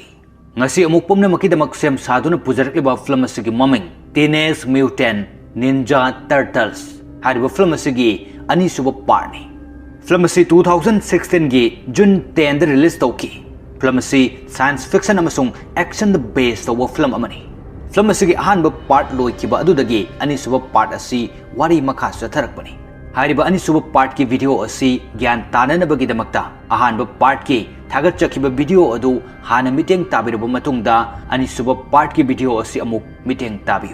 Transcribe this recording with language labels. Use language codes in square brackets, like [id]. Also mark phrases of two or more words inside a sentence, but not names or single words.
[mni] Ngasi amuk pumnamakkidamak sem saduna pujarakliba film asigi maming Teenage Mutant Ninja Turtles hariba film asigi anisuba part ni. Film asi 2016 gi June 10 da release tawki. Film asi [en] science fiction [mni] amasung action the based tawa film amani. Film asigi ahan ba part loikiba adudagi anisuba part asi wari makha satharakpani. Hariba anisuba part ki video asi gyan tananabagidamagta ahanba part ki thagatchakiba video adu hana miteng tabiraba matungda anisuba part ki video asi amuk miteng tabiyo.